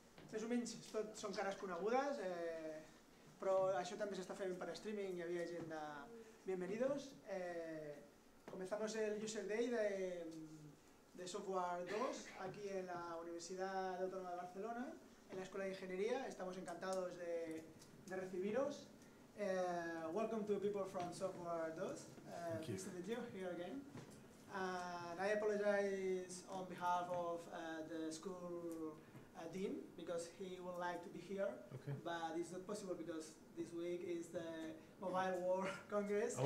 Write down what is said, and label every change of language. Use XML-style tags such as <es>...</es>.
<ca>Més o menys tot són cares conegudes, però això també s'està fent per streaming, hi havia gent de...</ca> <es>Bienvenidos. Comenzamos el User Day de Software 2 aquí en la Universidad Autónoma de Barcelona, en la Escuela de Ingeniería. Estamos encantados de recibiros.</es> <en>Welcome to people from Software 2. Nice to meet you here again. And I apologize on behalf of the school dean because he would like to be here, but it's not possible because this week is the Mobile World Congress.</en>